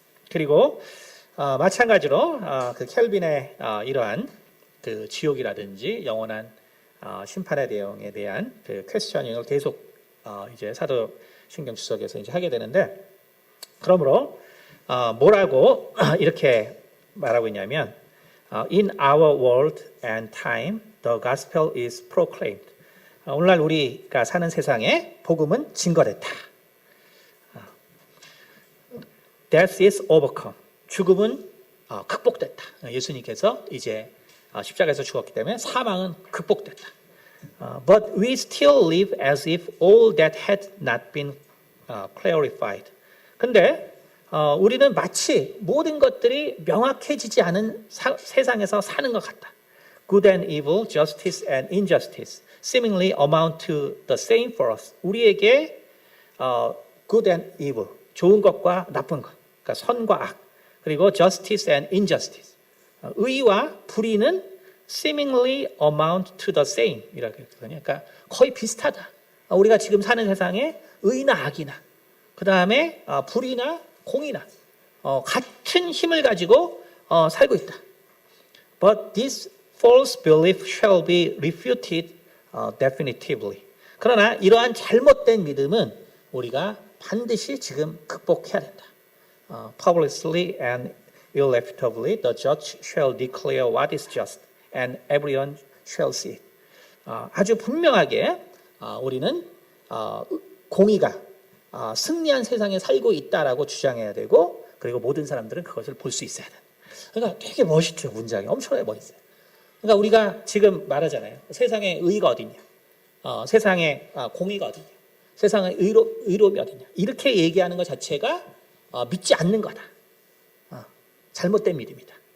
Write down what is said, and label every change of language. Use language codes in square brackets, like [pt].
[ko] 그리고 마찬가지로 그 켈빈의 이러한 그 지옥이라든지 영원한 심판의 내용에 대한 그 퀘스처닝을 계속 이제 사도신경 주석에서 이제 하게 되는데, 그러므로 뭐라고 이렇게 말하고 있냐면 [en] In our world and time, the gospel is proclaimed. [ko] 오늘날 우리가 사는 세상에 복음은 증거됐다. [en] Death is overcome. [ko] 죽음은 극복됐다. 예수님께서 이제 십자가에서 죽었기 때문에 사망은 극복됐다. [en] But we still live as if all that had not been clarified. [ko] 근데 우리는 마치 모든 것들이 명확해지지 않은 세상에서 사는 것 같다. [en] Good and evil, justice and injustice seemingly amount to the same for us. [ko] 우리에게 [en] good and evil, [ko] 좋은 것과 나쁜 것, 그러니까 선과 악, 그리고 [en] justice and injustice, [ko] 의와 불의는 [en] seemingly amount to the same [ko] 이라고 했거든요. 그러니까 거의 비슷하다. 우리가 지금 사는 세상에 의나 악이나 그 다음에 불의나 공의나 같은 힘을 가지고 살고 있다. [en] But this false belief shall be refuted definitively. [ko] 그러나 이러한 잘못된 믿음은 우리가 반드시 지금 극복해야 된다. [en] Publicly and irrefutably the judge shall declare what is just and everyone shall see it. [ko] 아주 분명하게 우리는 공의가 승리한 세상에 살고 있다라고 주장해야 되고, 그리고 모든 사람들은 그것을 볼 수 있어야 돼. 그러니까 되게 멋있죠. 문장이 엄청나게 멋있어요. 그러니까 우리가 지금 말하잖아요. 세상에 의가 어디냐, 세상에 공의가 어디냐, 세상에 의로움이 어디냐, 이렇게 얘기하는 것 자체가 믿지 않는 거다. 잘못된 믿음이다.